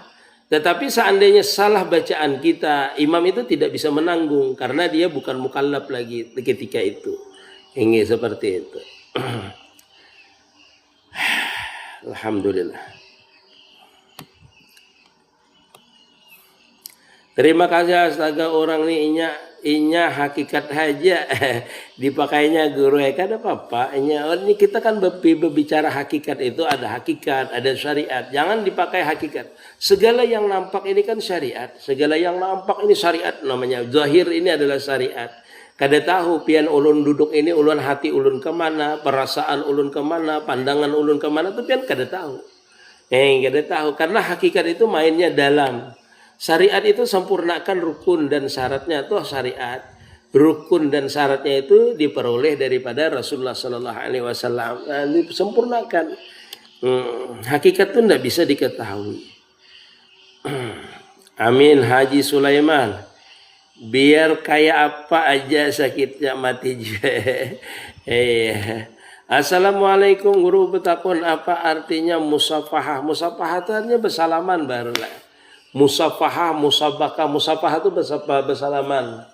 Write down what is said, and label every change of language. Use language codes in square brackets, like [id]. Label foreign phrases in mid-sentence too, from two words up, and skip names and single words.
[id] Tetapi seandainya salah bacaan kita, imam itu tidak bisa menanggung karena dia bukan mukallaf lagi ketika itu. Ini seperti itu. Alhamdulillah. [bjn] Terima kasih astaga orang ni inya hakikat aja dipakainya guru kada apa-apa. [id] Ini kita kan berbicara hakikat itu ada hakikat, ada syariat. Jangan dipakai hakikat. Segala yang nampak ini kan syariat. Segala yang nampak ini syariat namanya. Zahir ini adalah syariat. [bjn] Kada tahu pian ulun duduk ini ulun hati ulun kemana, perasaan ulun kemana, pandangan ulun kemana itu pian kada tahu. Kada tahu karena hakikat itu mainnya dalam. [id] Syariat itu sempurnakan rukun dan syaratnya itu syariat. Rukun dan syaratnya itu diperoleh daripada Rasulullah [ar] صلى الله عليه وسلم. [id] Disempurnakan. Hakikat itu tidak bisa diketahui. Amin. Haji Sulaiman, biar kayak apa aja sakitnya mati juga. Assalamualaikum, guru bertakun apa artinya musafahah? Musafahah itu artinya bersalaman barulah. Musafahah, musabakah, musafahah itu bersalaman.